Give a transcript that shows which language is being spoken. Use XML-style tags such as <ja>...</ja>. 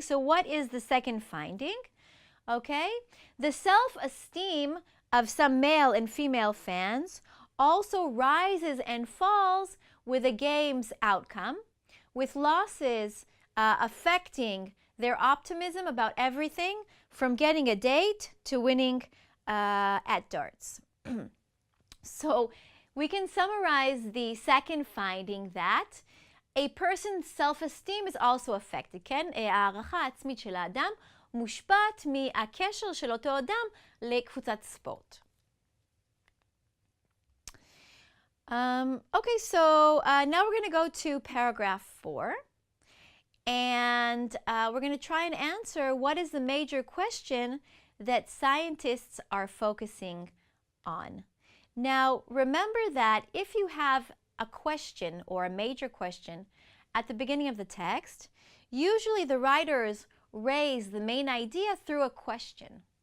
<en>So what is the second finding? Okay, the self-esteem of some male and female fans also rises and falls with a game's outcome, with losses affecting their optimism about everything from getting a date to winning at darts. So we can summarize the second finding that a person's self-esteem is also affected.</en> <he>כן? הערכה העצמית של האדם מושפעת מהקשר של אותו אדם לקבוצת ספורט.</he> <en>Okay, so now we're going to go to paragraph 4. And we're going to try and answer what is the major question that scientists are focusing on. Now, remember that if you have a question or a major question at the beginning of the text, usually the writers raise the main idea through a question.</en>